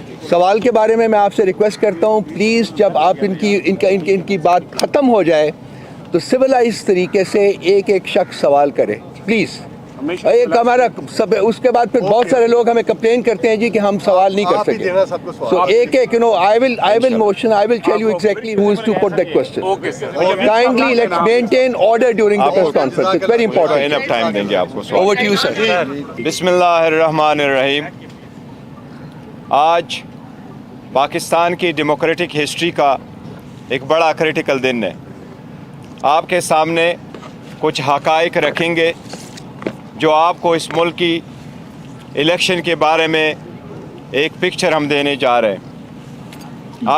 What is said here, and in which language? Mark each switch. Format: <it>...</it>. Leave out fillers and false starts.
<hi>सवाल के बारे में मैं आपसे रिक्वेस्ट करता हूँ, प्लीज़ जब आप इनकी बात ख़त्म हो जाए तो सिविलाइज तरीके से एक एक शख्स सवाल करे, प्लीज़। एक हमारा सब, उसके बाद फिर बहुत सारे लोग हमें कंप्लेन करते हैं जी कि हम सवाल नहीं कर सकते।</hi> <en>So एक I will motion, I will tell you exactly who is to put that question. Kindly let's maintain order during the press conference. It's very important. Enough time</en> <hi>देंगे आपको।</hi> <en>Over to you, sir.</en> <ar>बिस्मिल्लाहिर्रहमानिर्रहीम।</ar> <hi>आज पाकिस्तान की democratic history का एक बड़ा critical दिन है। आपके सामने कुछ हक़ाइक़ रखेंगे जो आपको इस मुल्क की इलेक्शन के बारे में एक पिक्चर हम देने जा रहे हैं।</hi>